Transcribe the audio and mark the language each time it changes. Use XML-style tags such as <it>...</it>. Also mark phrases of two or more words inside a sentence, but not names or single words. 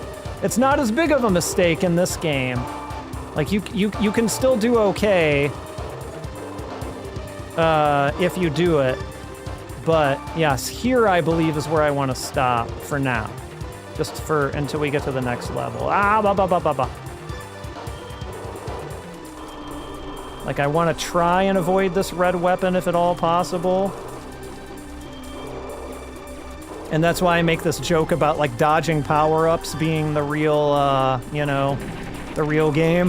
<en>It's not as big of a mistake in this game. Like you can still do okay if you do it. But yes, here I believe is where I want to stop for now. Just for until we get to the next level. Ah, ba ba ba ba ba. Like, I want to try and avoid this red weapon if at all possible. And that's why I make this joke about, like, dodging power-ups being the real, you know, the real game.</en>